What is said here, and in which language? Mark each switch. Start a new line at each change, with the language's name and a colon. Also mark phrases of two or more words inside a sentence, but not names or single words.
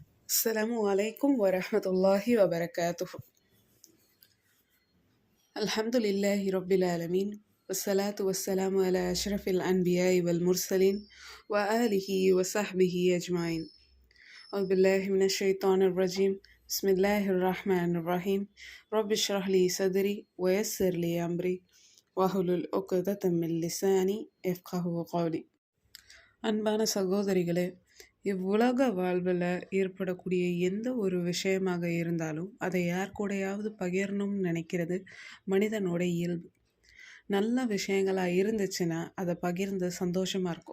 Arabic: السلام عليكم ورحمة الله وبركاته. الحمد لله رب العالمين، والصلاة والسلام على أشرف الأنبياء والمرسلين وآله وصحبه أجمعين. أعوذ بالله من الشيطان الرجيم. بسم الله الرحمن الرحيم. رب اشرح لي صدري ويسر لي أمري واحلل عقدة من لساني يفقهوا قولي.
Tamil: அன்பான சகோதரிகளே, இவ்வுலக வாழ்வில் ஏற்படக்கூடிய எந்த ஒரு விஷயமாக இருந்தாலும் அதை யார் கூடயாவது பகிரணும்னு நினைக்கிறது மனிதனோட இயல்பு. நல்ல விஷயங்களாக இருந்துச்சுன்னா அதை பகிர்ந்து சந்தோஷமாக இருக்கும்.